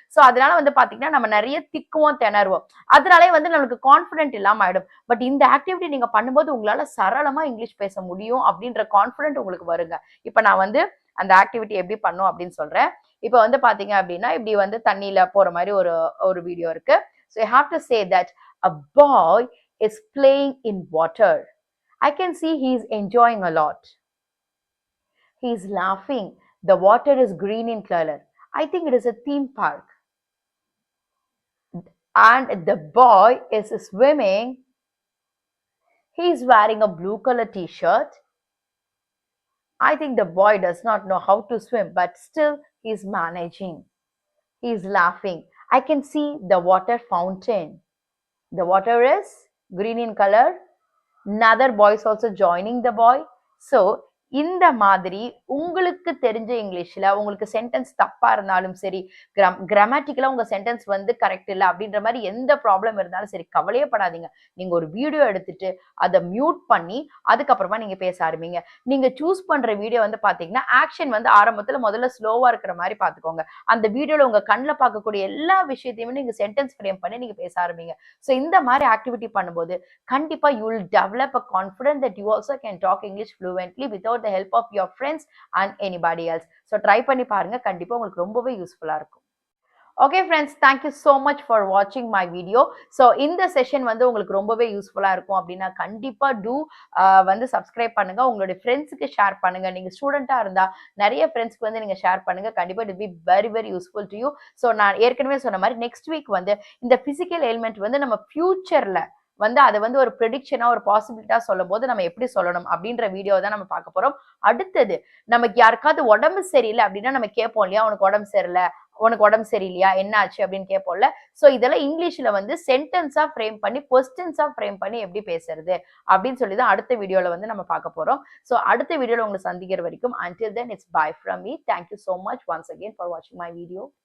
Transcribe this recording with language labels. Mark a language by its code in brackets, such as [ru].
[ta] So அதனால வந்து பாத்தீங்கன்னா நம்ம நிறைய திக்குவோம், திணறுவோம். அதனாலே வந்து நமக்கு கான்பிடென்ட் இல்லாம ஆயிடும். பட் இந்த ஆக்டிவிட்டி நீங்க பண்ணும்போது உங்களால சரளமா இங்கிலீஷ் பேச முடியும் அப்படின்ற கான்பிடென்ட் உங்களுக்கு வருங்க. இப்ப நான் வந்து அந்த ஆக்டிவிட்டி எப்படி பண்ணும் அப்படின்னு சொல்றேன். இப்போ வந்து பாத்தீங்க அப்படின்னா இப்படி வந்து தண்ணியில போற மாதிரி ஒரு ஒரு வீடியோ இருக்கு. [en] So you have to say that a boy is playing in water. I can see he is enjoying a lot. He is laughing. The water is green in color. I think it is a theme park. And the boy is swimming. He is wearing a blue color t-shirt. I think the boy does not know how to swim, but still he is managing. He is laughing. I can see the water fountain. The water is green in color. Another boy is also joining the boy. [ta] So இந்த மாதிரி உங்களுக்கு தெரிஞ்ச இங்கிலீஷ்ல உங்களுக்கு sentence தப்பா இருந்தாலும் சரி, கிராமட்டிக்கலா உங்க சென்டென்ஸ் வந்து கரெக்ட் இல்லை அப்படின்ற மாதிரி எந்த ப்ராப்ளம் இருந்தாலும் சரி, கவலையே படாதீங்க. நீங்க ஒரு வீடியோ எடுத்துட்டு அதை மியூட் பண்ணி அதுக்கப்புறமா நீங்க பேச ஆரம்பிங்க. நீங்க சூஸ் பண்ற வீடியோ வந்து பாத்தீங்கன்னா ஆக்ஷன் வந்து ஆரம்பத்துல முதல்ல ஸ்லோவா இருக்கிற மாதிரி பாத்துக்கோங்க. அந்த வீடியோல உங்க கண்ணில் பார்க்கக்கூடிய எல்லா விஷயத்தையுமே நீங்க சென்டென்ஸ் ஃப்ரேம் பண்ணி நீங்க பேச ஆரம்பிங்க. ஸோ இந்த மாதிரி ஆக்டிவிட்டி பண்ணும்போது கண்டிப்பா [en] You will develop a confidence that you also can talk English fluently without the help of your friends and anybody else. [ta] So try பண்ணி பாருங்க, கண்டிப்பா உங்களுக்கு ரொம்பவே யூஸ்ஃபுல்லா இருக்கும். [en] Okay friends, thank you so much for watching my video. [ta] So இந்த session வந்து உங்களுக்கு ரொம்பவே யூஸ்ஃபுல்லா இருக்கும் அப்படின்னா கண்டிப்பா வந்து சப்ஸ்கிரைப் பண்ணுங்க, உங்களுடைய ஃப்ரெண்ட்ஸுக்கு ஷேர் பண்ணுங்க. நீங்க ஸ்டூடெண்டா இருந்தா நிறைய ஃப்ரெண்ட்ஸ்க்கு வந்து நீங்க ஷேர் பண்ணுங்க. கண்டிப்பா [en] It will be very very useful to you. [ta] So நான் ஏற்கனவே சொன்ன மாதிரி நெக்ஸ்ட் வீக் வந்து இந்த பிசிக்கல் எலிமெண்ட் வந்து நம்ம ஃபியூச்சர்ல வந்து அதை வந்து ஒரு ப்ரெடிக்ஷனா ஒரு பாசிபிலிட்டா சொல்லும் போது நம்ம எப்படி சொல்லணும் அப்படின்ற வீடியோ தான் நம்ம பார்க்க போறோம். அடுத்தது நமக்கு யாருக்காவது உடம்பு சரியில்லை அப்படின்னா நம்ம கேட்போம் இல்லையா, உனக்கு உடம்பு சரியில்லை, உனக்கு உடம்பு சரியில்லையா, என்ன ஆச்சு அப்படின்னு கேட்போம்ல. ஸோ இதெல்லாம் இங்கிலீஷ்ல வந்து சென்டென்ஸா ஃப்ரேம் பண்ணி கொஸ்டின்ஸா ஃப்ரேம் பண்ணி எப்படி பேசுறது அப்படின்னு சொல்லி தான் அடுத்த வீடியோல வந்து நம்ம பார்க்க போறோம். ஸோ அடுத்த வீடியோல உங்களை சந்திக்கிற வரைக்கும் [en] until then it's bye from me. Thank you so much once again for watching my video.